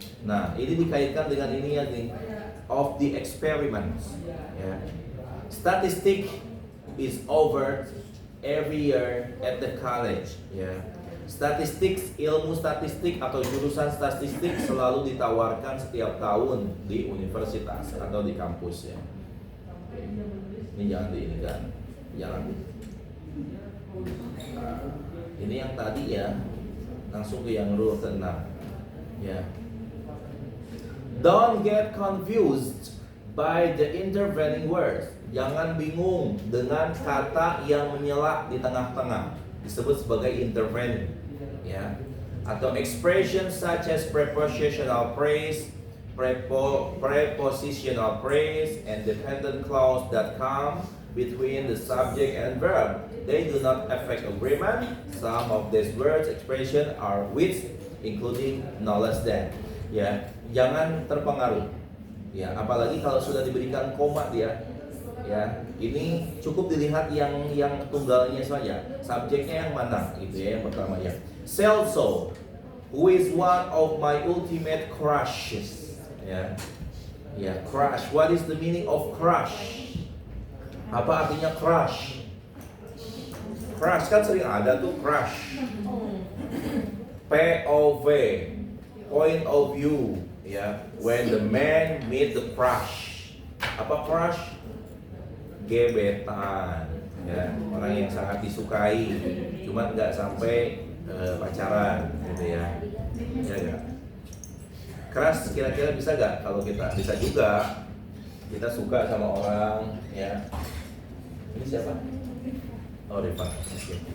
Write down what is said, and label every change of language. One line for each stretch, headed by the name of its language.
Indonesian: Nah, ini dikaitkan dengan ini ya nih,
English: of the experiments.
Indonesian: Ya.
English: Statistic is offered every year at the college.
Indonesian: Ya. Statistik, ilmu statistik atau jurusan statistik selalu ditawarkan setiap tahun di universitas atau di kampus ya. Ini jangan diinikan, jangan. Nah, ini yang tadi ya, langsung ke yang rule ke-6 ya.
English: Don't get confused by the intervening words.
Indonesian: Jangan bingung dengan kata yang menyela di tengah-tengah, disebut sebagai intervening ya.
English: Atau expressions such as prepositional phrase, prepositional phrase, and dependent clause that come between the subject and verb. They do not affect agreement. Some of these words expression are with, including no less than.
Indonesian: Ya, jangan terpengaruh. Ya, apalagi kalau sudah diberikan koma dia. Ya, ini cukup dilihat yang tunggalnya saja. Subjeknya yang mana? Gitu ya, yang pertama ya.
English: Celso, who is one of my ultimate crushes. Ya. Ya, crush. What is the meaning of crush?
Indonesian: Apa artinya crush? Crush kan sering ada tuh crush. POV,
English: point of view,
Indonesian: ya.
English: When the man meet the crush.
Indonesian: Apa crush? Gebetan, ya. Orang yang sangat disukai, cuma nggak sampai pacaran, gitu ya. Ya nggak? Crush kira-kira bisa nggak? Kalau kita bisa juga. Kita suka sama orang, ya. Ini siapa? Oh, Rifat. Okay.